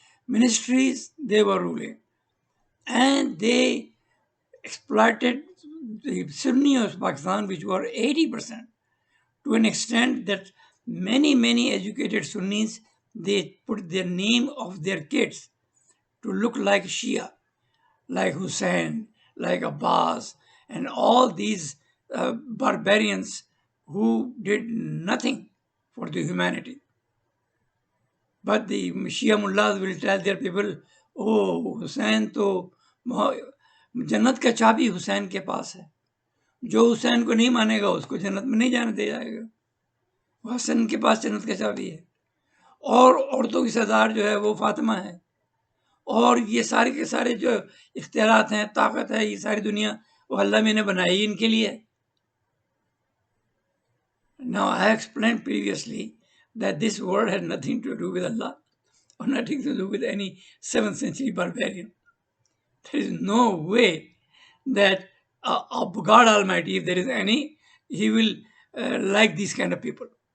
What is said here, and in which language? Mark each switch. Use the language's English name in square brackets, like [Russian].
[English] Ministries, they were ruling. And they exploited the Sunni of Pakistan, which were 80%, to an extent that many educated Sunnis, they put their name of their kids to look like Shia, like Hussein, like Abbas, and all these barbarians who did nothing for the humanity. But the Shia mullahs will tell their people, oh, [Hindi] Hussein तो जन्नत का चाबी हुसैन के पास है, जो हुसैन को नहीं मानेगा उसको जन्नत में नहीं जाने दिया जाएगा, हुसैन के पास जन्नत का चाबी है। और औरतों की सरदार जो है वो फातिमा है, और ये सारे के सारे जो इख्तियारात हैं, ताकत है, ये सारी दुनिया वो अल्लाह मैंने बनाई इनके लिए। [English] Now I explained previously that this word had nothing to do with Allah or nothing to do with any 7th century barbarian. There is no way that God Almighty, if there is any, He will like these kind of people.